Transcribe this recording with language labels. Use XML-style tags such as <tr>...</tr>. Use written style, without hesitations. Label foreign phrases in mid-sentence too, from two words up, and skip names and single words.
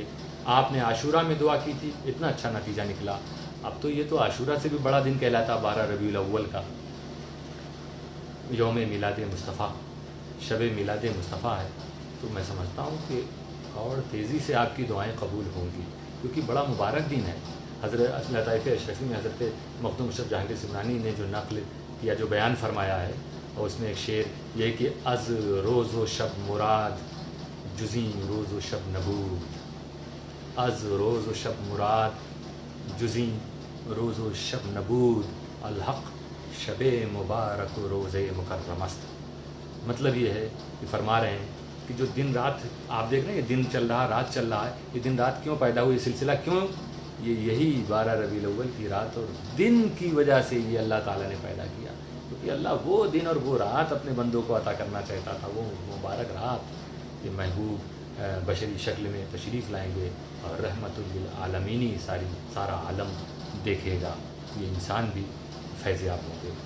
<ur>آپ نے عاشورہ میں دعا کی تھی، اتنا اچھا نتیجہ نکلا، اب تو یہ تو عاشورہ سے بھی بڑا دن کہلاتا 12 ربیع الاول کا، یوم میلاد مصطفیٰ، شب میلاد مصطفیٰ ہے، تو میں سمجھتا ہوں کہ اور تیزی سے آپ کی دعائیں قبول ہوں گی، کیونکہ بڑا مبارک دن ہے۔ حضرت لطائف اشرفی میں حضرت مخدوم اشرف جہانگیر سمنانی نے جو نقل کیا، جو بیان فرمایا ہے، اور اس میں ایک شعر یہ کہ</ur> <fa>از روز و شب مراد جزیں روز و شب نبود، از روز و شب مراد جزیں روز و شب نبود، الحق شب مبارک و روز مکرم است۔</fa> <ur>مطلب یہ ہے کہ فرما رہے ہیں کہ جو دن رات آپ دیکھ رہے ہیں، یہ دن چل رہا، رات چل رہا ہے، یہ دن رات کیوں پیدا ہوئی، یہ سلسلہ کیوں، یہی 12 ربیع الاول کی رات اور دن کی وجہ سے یہ اللہ تعالیٰ نے پیدا کیا، کیونکہ اللہ وہ دن اور وہ رات اپنے بندوں کو عطا کرنا چاہتا تھا، وہ مبارک رات کہ محبوب بشری شکل میں تشریف لائیں گے اور رحمت للعالمینی سارا عالم دیکھے گا، یہ انسان بھی فیض یاب ہوں گے۔</ur>